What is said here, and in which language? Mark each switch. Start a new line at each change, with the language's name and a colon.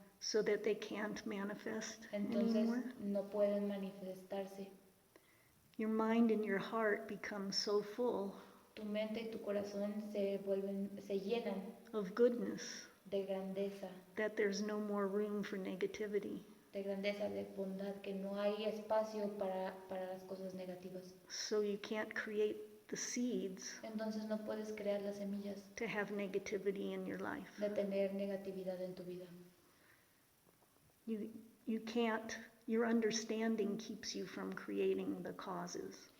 English: so that they can't manifest
Spanish: Entonces
English: anymore.
Spanish: no pueden manifestarse.
English: Your mind and your heart become so full
Spanish: Tu mente y tu corazón se llenan
English: of goodness
Spanish: de grandeza,
English: that there's no more room for negativity.
Spanish: de bondad, que no hay espacio para las cosas negativas.
English: So you can't create the seeds
Spanish: Entonces no puedes crear las semillas
English: to have negativity in your life.
Spanish: de tener negatividad en tu vida.
English: You can't, your understanding keeps you from creating the causes.